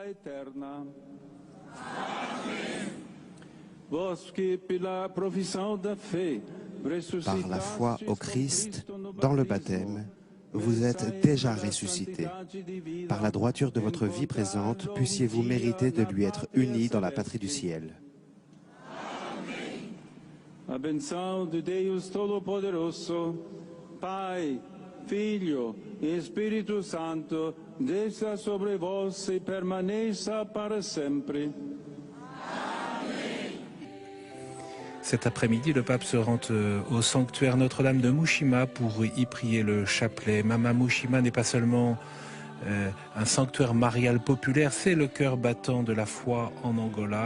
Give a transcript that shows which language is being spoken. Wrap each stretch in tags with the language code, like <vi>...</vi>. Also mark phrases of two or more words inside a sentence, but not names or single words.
<fr>Par la foi au Christ, dans le baptême, vous êtes déjà ressuscités. Par la droiture de votre vie présente, puissiez-vous mériter de lui être unis dans la patrie du ciel.</fr> <pt>A benção de Deus Todo-Poderoso, Pai, Filho e Espírito Santo, desça sobre vós e permaneça para sempre.</pt> <fr>Cet après-midi, le pape se rend au sanctuaire Notre-Dame de Mushima pour y prier le chapelet. Mama Mushima n'est pas seulement un sanctuaire marial populaire, c'est le cœur battant de la foi en Angola.</fr>